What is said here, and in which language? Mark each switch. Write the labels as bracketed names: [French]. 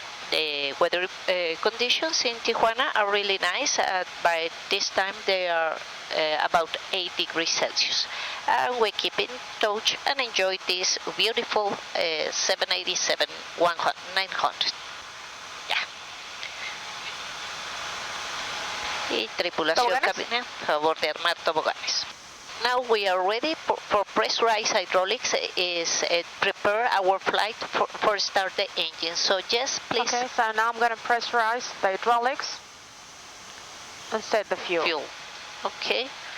[English] The weather conditions in Tijuana are really nice. By this time they are about 8 degrees Celsius. And we keep in touch and enjoy this beautiful 787-900. Yeah. [Spanish] Y tripulación cabina, favor de armar toboganes. [English] Now we are ready for pressurized hydraulics. Is prepare our flight for start the engine. So yes, please. Okay, so now I'm going to pressurize the hydraulics and set the fuel. Okay.